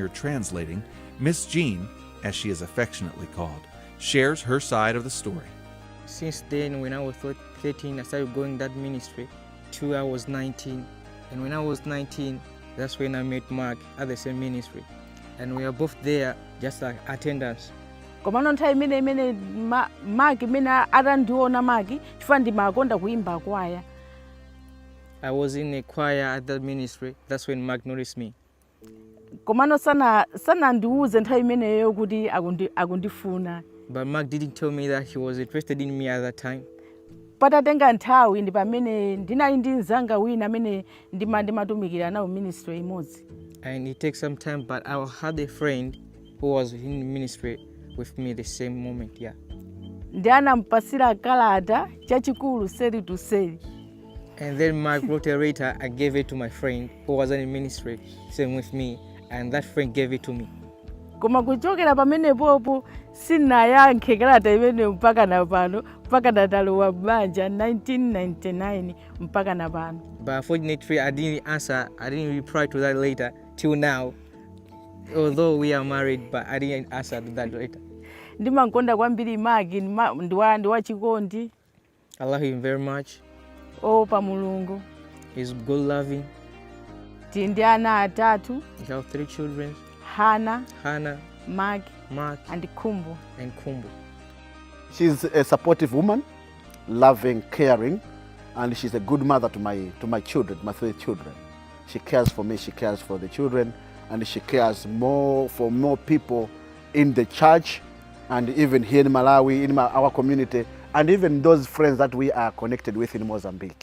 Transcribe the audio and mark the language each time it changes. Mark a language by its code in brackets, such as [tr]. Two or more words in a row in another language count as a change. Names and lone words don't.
[en] translating, Miss Jean, as she is affectionately called, shares her side of the story. Since then, when I thought 13, I started going that ministry. Till I was 19. And when I was 19, that's when I met Mark at the same ministry. And we are both there just like attendants. [ny] Komano nthawi imene Mark imene atandiona Mark chifukwa ndimakonda kuimba kwaya. [en] I was in a choir at that ministry. That's when Mark noticed me. [ny] Komano sana ndiuze nthawi imeneyo kuti akundifuna. [en] But Mark didn't tell me that he was interested in me at that time. [ny] Patatenga nthawi ndi pamene ndinali ndi mzanga wina amene ndimatumikira nawo ministry imodzi. [en] And it takes some time, but I had a friend who was in ministry with me the same moment, yeah. [ny] Ndi anampasira kalata chachikulu seri to seri. [en] And then Mark wrote a letter. I gave it to my friend who was in ministry, same with me, and that friend gave it to me. [ny] Koma kuchokera pamene popo sinayankhe kalata imene mpaka napano, mpaka natalowa banja 1999 mpaka napano. [en] But unfortunately, I didn't answer. I didn't reply to that letter till now. Although we are married, but I didn't answer to that letter. [ny] Ndimankonda kwambiri Mark ndi wachikondi. [en] I love him very much. [ny] Oh, pa Mulungu. [en] He's good loving. [ny] Ndi ana atatu. [en] We have 3 children. Hannah, Mark, and Kumbu. She's a supportive woman, loving, caring, and she's a good mother to my children, my 3 children. She cares for me, she cares for the children, and she cares for more people in the church, and even here in Malawi, in our community, and even those friends that we are connected with in Mozambique.